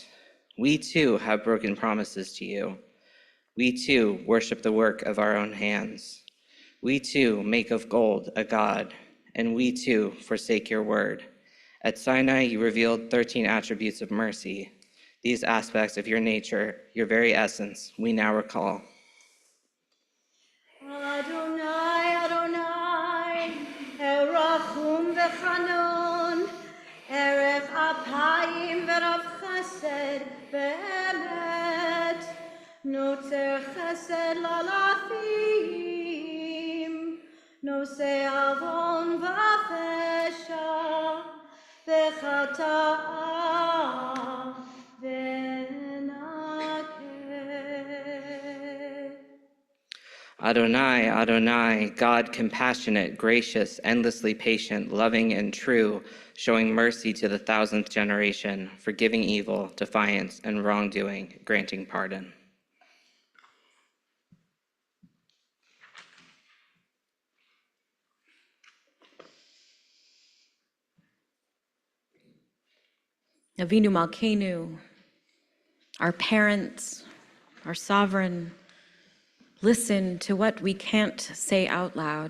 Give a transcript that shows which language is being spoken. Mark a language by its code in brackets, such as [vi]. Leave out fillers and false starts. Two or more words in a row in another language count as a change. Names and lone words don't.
[en] We too have broken promises to you. We too worship the work of our own hands. We too make of gold a god, and we too forsake your word. At Sinai, you revealed 13 attributes of mercy. These aspects of your nature, your very essence, we now recall. [he] ה׳, ה׳, אל רחום וחנון, ארך אפים ורב חסד באמת, נוצר חסד לאלפים, נושא עון ופשע, וחטאה ונקה. ה׳, ה, [en] God compassionate, gracious, endlessly patient, loving and true, showing mercy to the 1000th generation, forgiving evil, defiance, and wrongdoing, granting pardon. [he] אבינו מלכנו, [en] our parents, our sovereign, listen to what we can't say out loud.